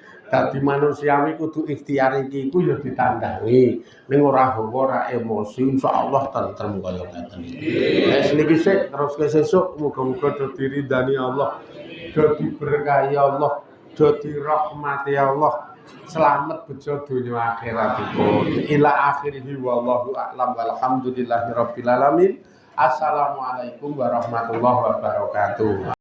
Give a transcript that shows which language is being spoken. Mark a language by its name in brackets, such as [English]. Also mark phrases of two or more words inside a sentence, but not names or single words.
[Javanese] Dadi manusiawi kudu ikhtiar iki iku ya ditandangi. Ning ora hawa ora emosi insyaallah tentrem kaya ngeten iki. Wis niki sik terus ke sesuk muga-muga dadi ridani Allah. Dadi berkahi Allah, dadi rahmati Allah. Selamat bejo dunya akhiratipun. [Arabic] إلى آخره والله أعلم والحمد لله رب العالمين. السلام عليكم ورحمة الله وبركاته.